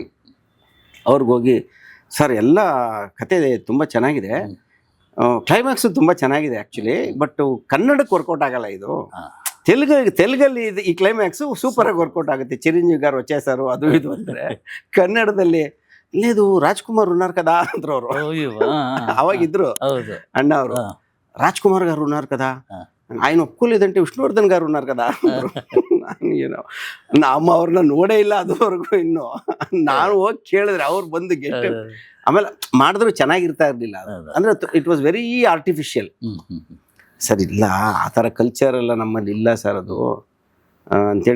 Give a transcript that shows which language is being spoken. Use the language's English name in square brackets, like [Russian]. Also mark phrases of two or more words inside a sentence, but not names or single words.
[Kannada] ಅವ್ರಿಗೋಗಿ ಸರ್ ಎಲ್ಲ ಕತೆ ತುಂಬ ಚೆನ್ನಾಗಿದೆ, ಕ್ಲೈಮ್ಯಾಕ್ಸು ತುಂಬ ಚೆನ್ನಾಗಿದೆ [English] actually, but [Kannada] ಕನ್ನಡಕ್ಕೆ ವರ್ಕೌಟ್ ಆಗಲ್ಲ ಇದು. ತೆಲುಗಲ್ಲಿ ಈ ಕ್ಲೈಮ್ಯಾಕ್ಸು ಸೂಪರಾಗಿ ವರ್ಕೌಟ್ ಆಗುತ್ತೆ, ಚಿರಂಜೀವಿ [Telugu] గారు వచ్చేసారు [Kannada] ಅದು ಇದು ಅಂದರೆ. ಕನ್ನಡದಲ್ಲಿ ಇಲ್ಲೇದು ರಾಜ್ಕುಮಾರ್ [Telugu] ఉన్నారు కదా [Kannada] ಅಂದ್ರು ಅವರು. ಅವಾಗಿದ್ರು ಅಣ್ಣ ಅವರು, [Telugu] ರಾಜ್ಕುಮಾರ್ గారు ఉన్నారు కదా, ఆయన ఒప్పుకోలేదంటే విష్ణువర్ధన్ గారు ఉన్నారు కదా ಅಂದ್ರು. [Kannada] ನಾನು ಏನೋ ನಮ್ಮ ಅವ್ರನ್ನ ನೋಡೇ ಇಲ್ಲ ಅದುವರೆಗೂ. ಇನ್ನು ನಾನು ಹೋಗಿ ಕೇಳಿದ್ರೆ ಅವ್ರು ಬಂದು ಗೆಸ್ಟ್ ಆಮೇಲೆ ಮಾಡಿದ್ರು ಚೆನ್ನಾಗಿರ್ತಾ ಇರಲಿಲ್ಲ. [English] ಅಂದರೆ it was very artificial. [Kannada] ಸರ್ ಇಲ್ಲ, ಆ ಥರ ಕಲ್ಚರ್ ಎಲ್ಲ ನಮ್ಮಲ್ಲಿ ಇಲ್ಲ ಸರ್ ಅದು ಅಂಥೇಳಿ.